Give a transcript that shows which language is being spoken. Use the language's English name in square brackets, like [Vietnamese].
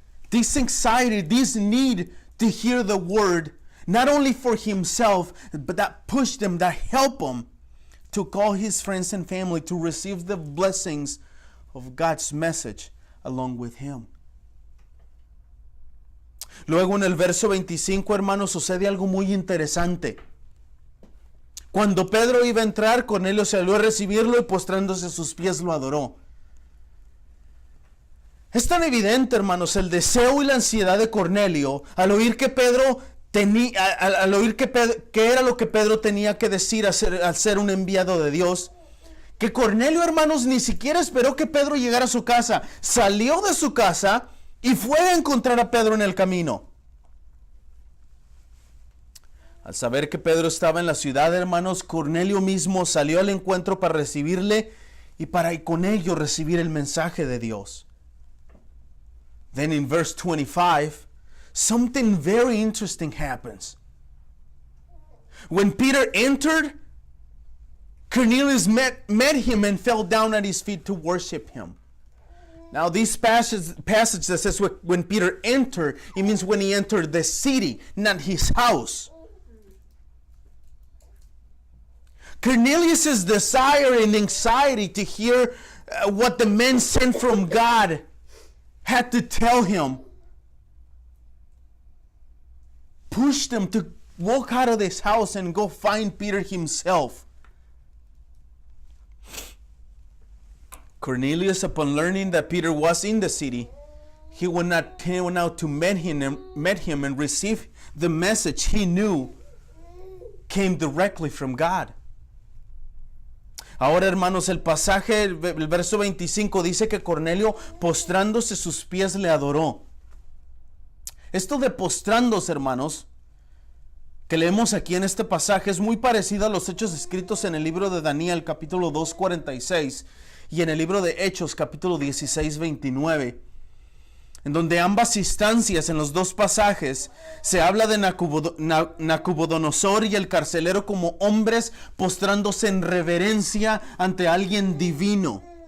[English] This anxiety, this need to hear the word, not only for himself, but that pushed him, that helped him to call his friends and family to receive the blessings of God's message along with him. [Spanish] Luego en el verso 25, hermanos, sucede algo muy interesante. Cuando Pedro iba a entrar, Cornelio salió a recibirlo y postrándose a sus pies lo adoró. Es tan evidente, hermanos, el deseo y la ansiedad de Cornelio al oír que que era lo que Pedro tenía que decir al ser un enviado de Dios, que Cornelio, hermanos, ni siquiera esperó que Pedro llegara a su casa. Salió de su casa y fue a encontrar a Pedro en el camino. Al saber que Pedro estaba en la ciudad, hermanos, Cornelio mismo salió al encuentro para recibirle y para con ello recibir el mensaje de Dios. [English] Then in verse 25, something very interesting happens. When Peter entered, Cornelius met him and fell down at his feet to worship him. Now this passage that says when Peter entered, it means when he entered the city, not his house. Cornelius' desire and anxiety to hear what the men sent from God had to tell him pushed him to walk out of this house and go find Peter himself. Cornelius, upon learning that Peter was in the city, he went out to meet him and receive the message he knew came directly from God. [Spanish] Ahora, hermanos, el pasaje, el verso 25 dice que Cornelio, postrándose a sus pies, le adoró. Esto de postrándose, hermanos, que leemos aquí en este pasaje, es muy parecido a los hechos escritos en el libro de Daniel, capítulo 2:46, y en el libro de Hechos, capítulo 16:29, en donde ambas instancias, en los dos pasajes, se habla de Nabucodonosor y el carcelero como hombres postrándose en reverencia ante alguien divino.